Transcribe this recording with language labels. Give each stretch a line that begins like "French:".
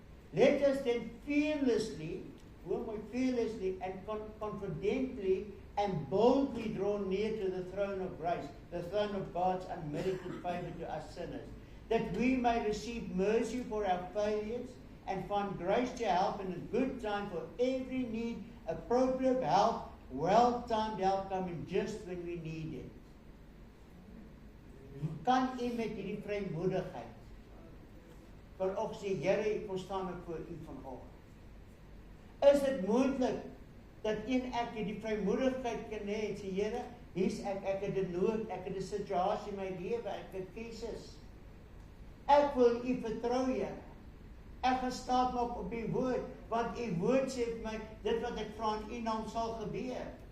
English: Let us then fearlessly and confidently and boldly draw near to the throne of grace, the throne of God's unmerited favor to us sinners, that we may receive mercy for our failures and find grace to help in a good time for every need, appropriate help, well-timed help coming just when we need it.
Afrikaans: Kan u met hierdie vrymoedigheid vanoggend sê, Here, ek kom staan ek voor u vanoggend. Is dit moontlik dat ek die vrymoedigheid kan hê en sê, Here, hier's ek het 'n nood, ek het 'n situasie in my lewe, ek het krisis. Ek wil u vertrou, Here. Ek gaan staan maak op u woord, want u woord sê vir my, dit wat ek vra in u naam sal gebeur.